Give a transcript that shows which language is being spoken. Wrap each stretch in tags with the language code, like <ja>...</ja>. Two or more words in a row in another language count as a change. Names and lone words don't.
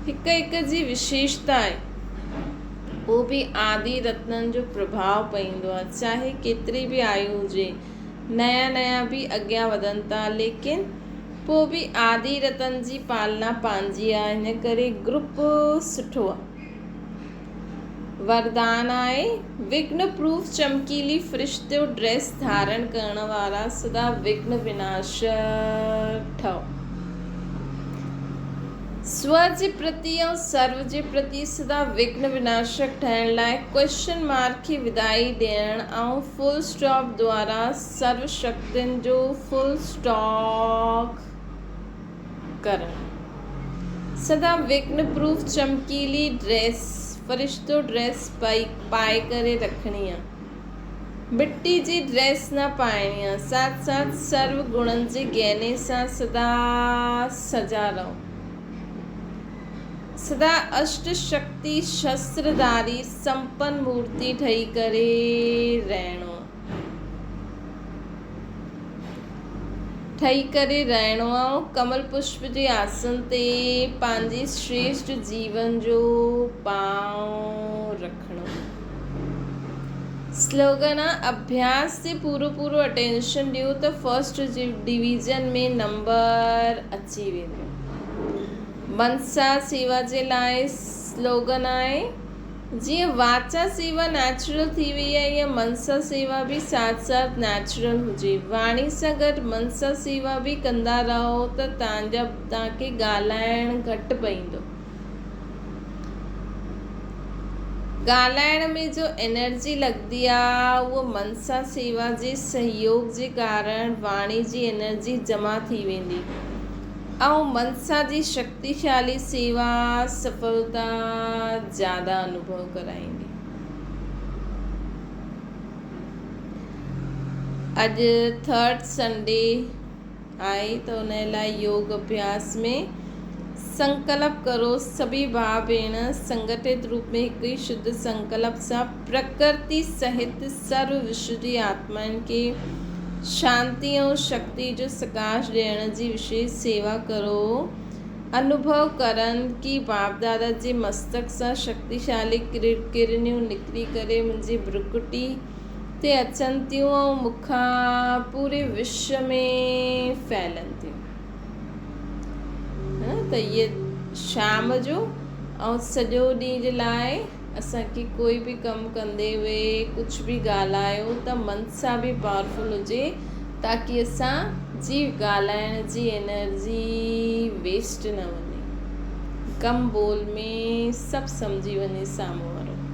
<sd>हिक जी विशेषता आहे, उहो बि आदि रत्ननि जो प्रभाव पवंदो आहे। चाहे केतिरी बि आयु हुजे, नया भी अॻियां वधनि था, लेकिन पोइ बि आदि रतन जी पालना पंहिंजी आहे। हिन करे ग्रुप सुठो आहे। वरदान आहे विघ्न प्रूफ चमकीली फरिश्तो ड्रेस धारण करण वारा, सदा विघ्न विनाशक ठहो। स्व जे प्रति ऐं सर्व जे प्रति सदा विघ्न विनाशक ठहण लाइ</sd> <en>question mark</en> <sd>खे विदाई ॾियण ऐं</sd> <en>full stop</en> <sd>द्वारा सर्व शक्तियुनि जो</sd> <en>full stock</en> <sd>करणु। सदा विघ्न प्रूफ चमकीली ड्रेस, फरिश्तो ड्रेस पाए करे रखणी आहे। मिट्टी जी ड्रेस न पाइणी आहे। साथ साथ सर्व गुणनि जे गहने सां सदा सजा रहो। सदा अष्ट शक्ति शस्त्रधारी संपन्न मूर्ति ठही करे रहणो आहे। कमल पुष्प जे आसन ते पंहिंजी श्रेष्ठ जीवन जो पांव रखणो। स्लोगन आहे अभ्यास से पूरो अटेंशन ॾियो त</sd> <en>first division</en> <sd>में नंबर अची वेंदो। मनसा सेवा जे लाइ स्लोगन आहे जीअं वाचा सेवा नेचुरल थी वई आहे ईअं मन सां सेवा बि साथ साथ नेचुरल हुजे। वाणी सां गॾु मन सां सेवा बि कंदा रहो त तव्हांखे ॻाल्हाइण घटि पईंदो। ॻाल्हाइण में जो एनर्जी लॻंदी आहे उहो मन सां सेवा जे सहयोग जे कारण वाणी जी एनर्जी जमा थी वेंदी ऐं मन सां जी शक्तिशाली सेवा सफलता ज़्यादा अनुभव कराईंदी। अॼु</sd> <en>third Sunday</en> <sd>आहे त उन लाइ योग अभ्यास में संकल्प करो सभी भाउ भेण संगठित रूप में हिकु ई शुद्ध संकल्प सां प्रकृति सहित सर्व विश्व जी आत्माउनि खे शांति ऐं शक्ति जो सकाश ॾियण जी विशेष सेवा करो। अनुभव करनि कि बाप दादा जे मस्तक सां शक्तिशाली किरणियूं निकिरी करे मुंहिंजी भ्रुकुटी ते अचनि थियूं ऐं मूंखां पूरे विश्व में फैलनि थियूं। त इहे शाम जो ऐं सॼो ॾींहं जे लाइ असांखे कोई बि कमु कंदे हुए कुझु बि ॻाल्हायो त मन सां बि पावरफुल हुजे ताकी असांजी ॻाल्हाइण जी</sd> <en>energy waste</en> <sd>न वञे, कम बोल में सभु सम्झी वञे साम्हूं वारो।</sd>